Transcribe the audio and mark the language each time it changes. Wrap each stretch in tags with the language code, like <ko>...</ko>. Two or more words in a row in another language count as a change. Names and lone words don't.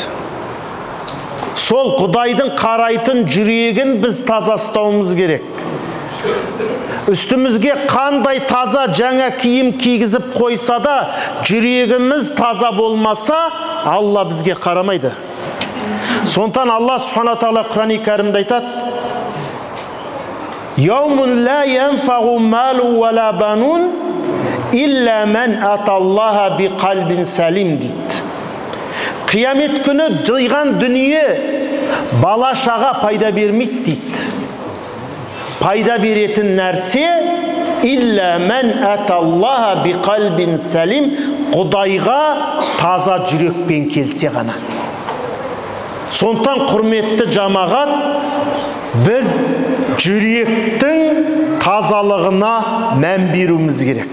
<kk>Сол Құдайдың қарайтын жүрегін біз таза ұстауымыз керек. Үстімізге қандай таза жаңа киім кигізіп қойса да, жүрегіміз таза болмаса, Алла бізге қарамайды. Сондықтан</kk> <ar>الله سبحانه تعالى</ar> <kk>Құран-ы Кәрімде айтады:</kk> <ar>«يوم لا ينفع مال ولا بنون إلا من أتى الله بقلب سليم» дейді.</ar> <kk>Қиямет күні жиған дүние бала-шаға пайда бермейді дейді. Пайда беретін нәрсе</kk> <ar>إلا من أتى الله بقلب سليم,</ar> <kk>Құдайға таза жүрекпен келсе ғана. Сондықтан құрметті жамағат, біз жүректің тазалығына мән беруіміз керек.</kk>